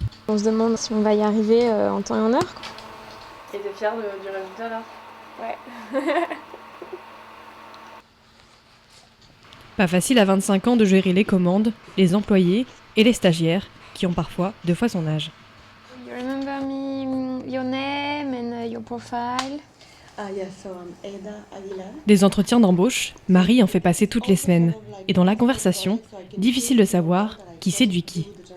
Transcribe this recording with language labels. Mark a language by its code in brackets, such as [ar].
[fr] On se demande si on va y arriver en temps et en heure, quoi. Et t'es fière du résultat là? Ouais. Pas facile à 25 ans de gérer les commandes, les employés et les stagiaires qui ont parfois 2 fois son âge. [en] You remember me, your name and your profile? Yes, so I'm Eda Aguilar. [fr] Des entretiens d'embauche, Marie en fait passer toutes les semaines. Et dans la conversation, difficile de savoir qui séduit qui.